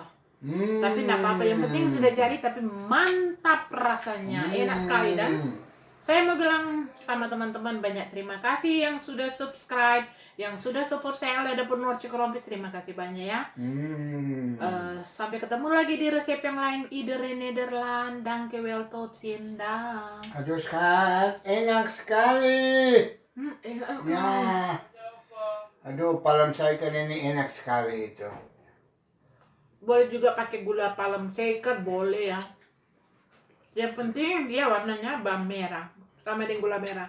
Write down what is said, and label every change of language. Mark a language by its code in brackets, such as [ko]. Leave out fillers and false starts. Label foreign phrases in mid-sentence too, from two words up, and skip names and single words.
[id] Tapi enggak apa-apa, yang penting sudah jadi, tapi mantap rasanya. Enak sekali. Dan saya mau bilang sama teman-teman banyak terima kasih yang sudah subscribe, yang sudah support saya oleh Dapur Norcik Rompis. Terima kasih banyak ya. Sampai ketemu lagi di resep yang lain. [nl] Iedereen Nederland. Danke wel, tot ziens. [id] Aduh Skat, enak sekali. Enak sekali. Ya. Aduh, palem saya kan ini enak sekali itu. Boleh juga pakai gula palem shaker, boleh ya. Yang penting dia warnanya bawang merah sama dengan gula merah.